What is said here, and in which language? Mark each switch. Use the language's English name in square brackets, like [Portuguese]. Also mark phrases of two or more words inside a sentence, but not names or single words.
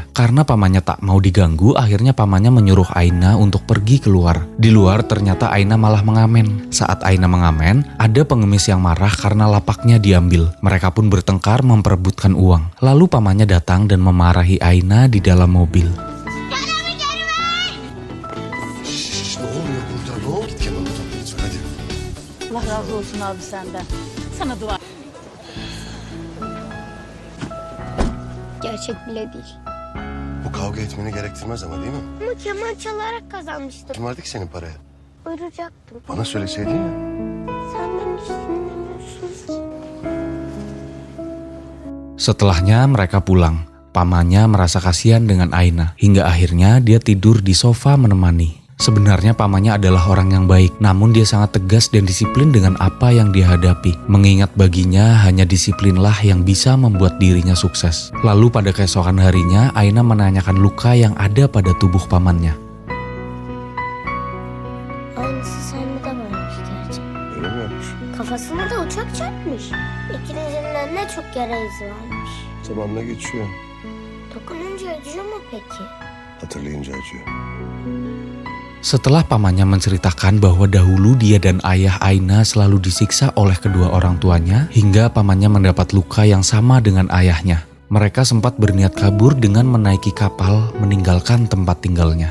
[Indonesian] Karena pamannya tak mau diganggu, akhirnya pamannya menyuruh Aina untuk pergi keluar. Di luar ternyata Aina malah mengamen. Saat Aina mengamen, ada pengemis yang marah karena lapaknya diambil. Mereka pun bertengkar memperebutkan uang. Lalu pamannya datang dan memarahi Aina di dalam mobil. [Turkish] Ne oluyor burada? Ne oldu? Git kemanı topla lütfen hadi. Allah razı olsun abi senden. Sana dua. Gerçek bile değil. Bu kavga etmeni gerektirmez ama değil mi? Ama keman çalarak kazanmıştım. Kim verdi ki senin parayı? Buyuracaktım. Bana söyleseydin ya. Sen beni hiç dinlemiyorsun ki. [Indonesian] Setelahnya mereka pulang. Pamannya merasa kasihan dengan Aina. Hingga akhirnya dia tidur di sofa menemani. Sebenarnya pamannya adalah orang yang baik, namun dia sangat tegas dan disiplin dengan apa yang dia hadapi. Mengingat baginya hanya disiplinlah yang bisa membuat dirinya sukses. Lalu pada keesokan harinya, Aina menanyakan luka yang ada pada tubuh pamannya. [Turkish] Aynısı sende de varmış gerçekten. Öyle mi yapmış? Kafasına da uçak çarpmış. İkinizin de ne çok yara izi varmış. Zamanla geçiyor. Dokununca acıyor mu peki? Hatırlayınca acıyor. [Indonesian] Setelah pamannya menceritakan bahwa dahulu dia dan ayah Aina selalu disiksa oleh kedua orang tuanya, hingga pamannya mendapat luka yang sama dengan ayahnya. Mereka sempat berniat kabur dengan menaiki kapal meninggalkan tempat tinggalnya.